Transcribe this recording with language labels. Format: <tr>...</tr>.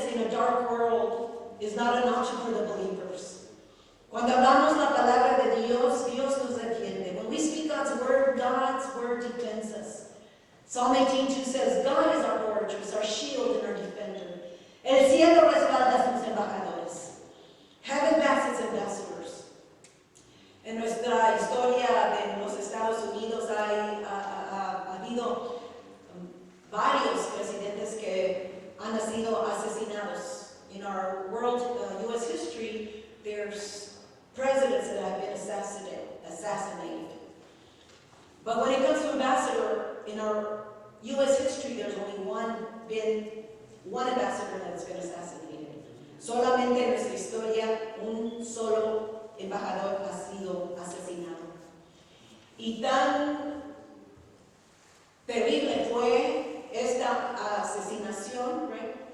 <en>dark world is not an option for the believers.</en> <es>Cuando hablamos la palabra de Dios, Dios nos defiende.</es> <en>When we speak God's word defends us. Psalm 18:2 says, God is our fortress, our shield, and our defender.</en> <es>El cielo respalda a sus embajadores.</es> <en>Heaven backs its ambassadors.</en> <es>En nuestra historia de los Estados Unidos ha habido varios presidentes que han sido asesinados.</es> <en>In our world, U.S. history, there's presidents that have been assassinated. But when it comes to ambassador, in our U.S. history, there's only been one ambassador that's been assassinated.</en> <es>Solamente en nuestra historia, un solo embajador ha sido asesinado. Y tan terrible fue esta asesinación, right?</es>